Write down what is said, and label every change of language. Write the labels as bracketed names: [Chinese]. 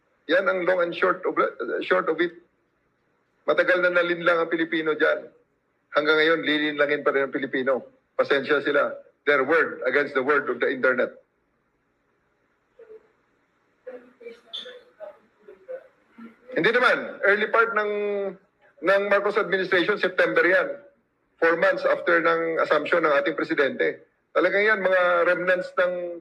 [Filipino] Yan ang [English] long and short of it. [Filipino] Matagal na nalinlang ang Pilipino dyan. Hanggang ngayon, lilinlangin pa rin ang Pilipino. Pasensya sila. [English] Their word against the word of the internet. [Filipino] Hindi naman. [English] Early part [Filipino] ng Marcos administration, September yan. 4 months after ng assumption ng ating presidente. Talagang yan, mga remnants ng